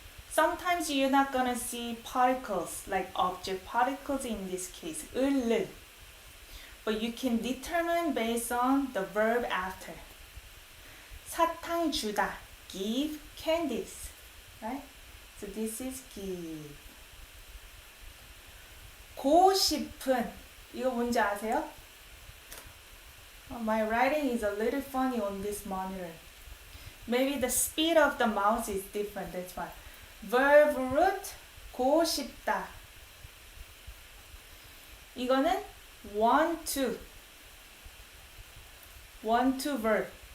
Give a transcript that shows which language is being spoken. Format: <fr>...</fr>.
<en>Sometimes you're not gonna see particles like object particles in this case, 을. But you can determine based on the verb after.</en> <ko>사탕 주다,</ko> <en>give candies, right? So this is give.</en> <ko>고 싶은, 이거 뭔지 아세요?</ko> <en>My writing is a little funny on this monitor. Maybe the speed of the mouse is different, that's why. Verb root</en> <ko>고 싶다. 이거는</ko> <en>want to verb.</en>